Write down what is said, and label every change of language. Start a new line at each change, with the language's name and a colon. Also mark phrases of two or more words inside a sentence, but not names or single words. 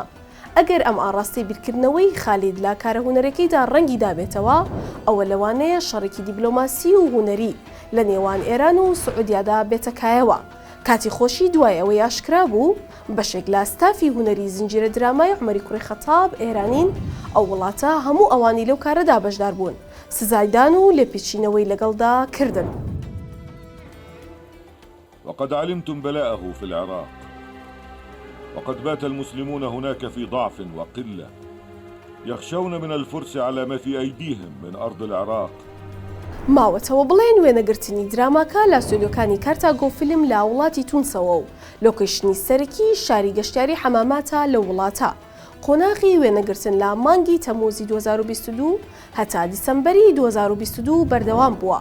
Central Kurdish: ئەگەر ئەم ئاڕاستی بیرکردنەوەی خالید لە کارە هونەرەکەیدا ڕەنگی دابێتەوە ئەوە لەوانەیە شەڕێکی دیبلۆماسی و هونەری لە نێوان ئێران و سعودیادا بێتەکایەوە. کاتی خۆشی دوای ئەوەی ئاشکرا بوو بەشێک لە ستافی هونەری زنجیرە درامای عومەری کوڕی خەتاب ئێرانین، ئەو وڵاتە هەموو ئەوانی لەو کارەدا بەشدار بوون، سزایدان و لێپێچینەوەی لەگەڵدا کردن.
Arabic: وقد علمتم بلاءه في العراق وقد بات المسلمون هناك في ضعف وقلة يخشون من الفرس على ما في أيديهم من أرض العراق.
Central Kurdish: ماوەتەوە بڵێن وێنەگرتنی دراماکە لە سولۆکانی کارتاگۆ فیلم لە وڵاتی تونسەوە و لۆکیشنی سەرەکی شاری گەشتیاری حەماماتە لە وڵاتە. قۆناغی وێنەگرتن لە مانگی تەموزی 2022 هەتا دیسەمبەری 2022 بەردەوام بووە.